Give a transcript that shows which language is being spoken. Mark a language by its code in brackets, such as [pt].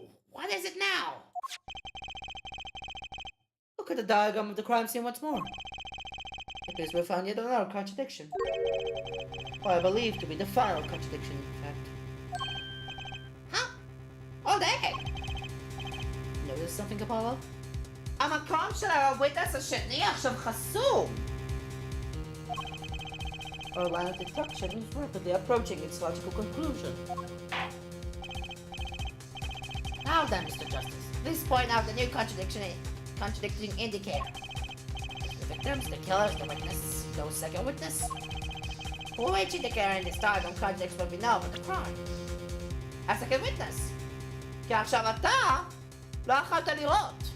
[en] What is it now? Look at the diagram of the crime scene once more. It appears we found yet another contradiction. What I believe to be the final contradiction, in fact. Huh? All day! Notice something, Apollo? [he] המקום של הוויטנס השני עכשיו חסום! [en] Our line of deduction is rapidly approaching its logical conclusion. Now then, Mr. Justice, please point out the new contradicting indicator. The victims, the killers, the witness, no second witness. Which indicator in this diagram contradicts what we know about the crime? [he] ה- [en] second witness. [he] כי עכשיו אתה לא יכולת לראות.